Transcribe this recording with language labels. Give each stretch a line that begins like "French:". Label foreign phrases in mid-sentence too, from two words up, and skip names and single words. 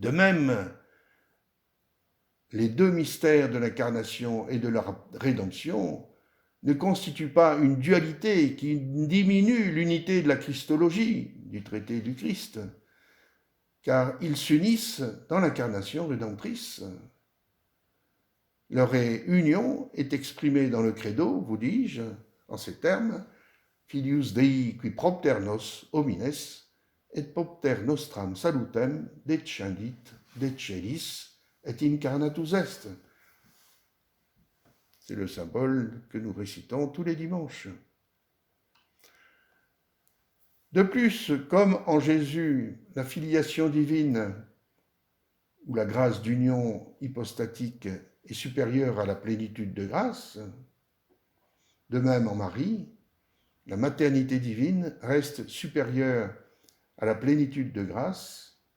French: De même, les deux mystères de l'incarnation et de la rédemption ne constituent pas une dualité qui diminue l'unité de la Christologie, du traité du Christ, car ils s'unissent dans l'incarnation rédemptrice. Leur union est exprimée dans le credo, vous dis-je, en ces termes,
Latin: Filius Dei qui propter nos homines et propter nostram salutem descendit de celis et incarnatus est.
French: C'est le symbole que nous récitons tous les dimanches. De plus, comme en Jésus, la filiation divine ou la grâce d'union hypostatique est supérieure à la plénitude de grâce, de même en Marie, la maternité divine reste supérieure à la plénitude de grâce,